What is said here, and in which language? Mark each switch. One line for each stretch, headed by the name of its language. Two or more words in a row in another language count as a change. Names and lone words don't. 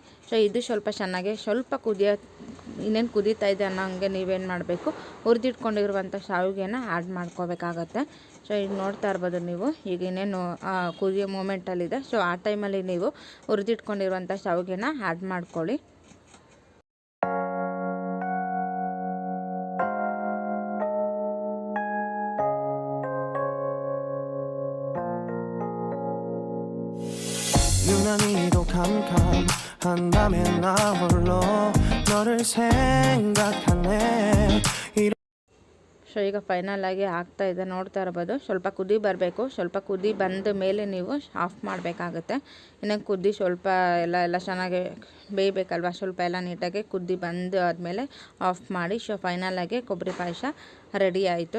Kannada: ಸೊ ಇದು ಸ್ವಲ್ಪ ಚೆನ್ನಾಗಿ ಸ್ವಲ್ಪ ಇನ್ನೇನು ಕುದೀತಾ ಇದೆ ಅನ್ನೋ ಹಂಗೆ ನೀವೇನು ಮಾಡಬೇಕು, ಹುರಿದಿಟ್ಕೊಂಡಿರುವಂಥ ಶಾವಿಗೆನ ಆ್ಯಡ್ ಮಾಡ್ಕೋಬೇಕಾಗತ್ತೆ. ಸೊ ಈಗ ನೋಡ್ತಾ ಇರ್ಬೋದು ನೀವು, ಈಗ ಇನ್ನೇನು ಕುದಿಯೋ ಮೂಮೆಂಟಲ್ಲಿದೆ. ಸೊ ಆ ಟೈಮಲ್ಲಿ ನೀವು ಹುರಿದಿಟ್ಕೊಂಡಿರುವಂಥ ಶಾವಿಗೆನ ಆ್ಯಡ್ ಮಾಡ್ಕೊಳ್ಳಿ.
Korean: 유난히도 캄캄한다면 나 홀로 너를 생각하네.
Kannada: ಸೊ ಈಗ ಫೈನಲ್ ಆಗಿ ಆಗ್ತಾ ಇದೆ, ನೋಡ್ತಾ ಇರ್ಬೋದು. ಸ್ವಲ್ಪ ಕುದಿ ಬರಬೇಕು, ಸ್ವಲ್ಪ ಕುದಿ ಬಂದ ಮೇಲೆ ನೀವು ಆಫ್ ಮಾಡಬೇಕಾಗುತ್ತೆ. ಇನ್ನು ಕುದಿ ಸ್ವಲ್ಪ ಎಲ್ಲ ಚೆನ್ನಾಗಿ ಬೇಯಬೇಕಲ್ವ, ಸ್ವಲ್ಪ ಎಲ್ಲ ನೀಟಾಗಿ ಕುದಿ ಬಂದು ಆದಮೇಲೆ ಆಫ್ ಮಾಡಿ. ಸೊ ಫೈನಲ್ ಆಗಿ ಕೊಬ್ಬರಿ ಪಾಯಸ ರೆಡಿ ಆಯಿತು.